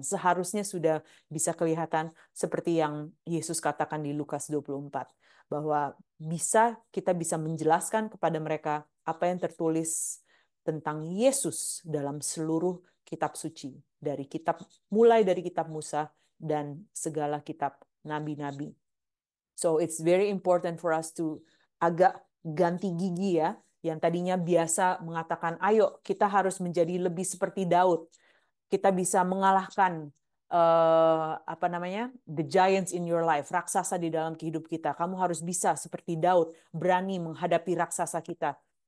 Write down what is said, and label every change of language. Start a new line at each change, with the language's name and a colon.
Indonesian: Seharusnya sudah bisa kelihatan seperti yang Yesus katakan di Lukas 24, bahwa kita bisa menjelaskan kepada mereka apa yang tertulis tentang Yesus dalam seluruh kitab suci, mulai dari kitab Musa dan segala kitab nabi-nabi.
English: So it's very important for us to
Indonesian: agak ganti gigi,
English: ya.
Indonesian: Yang tadinya biasa mengatakan, ayo kita harus menjadi lebih seperti Daud. Kita bisa mengalahkan
English: the giants in your life,
Indonesian: raksasa di dalam kehidup kita. Kamu harus bisa seperti Daud, berani menghadapi raksasa kita.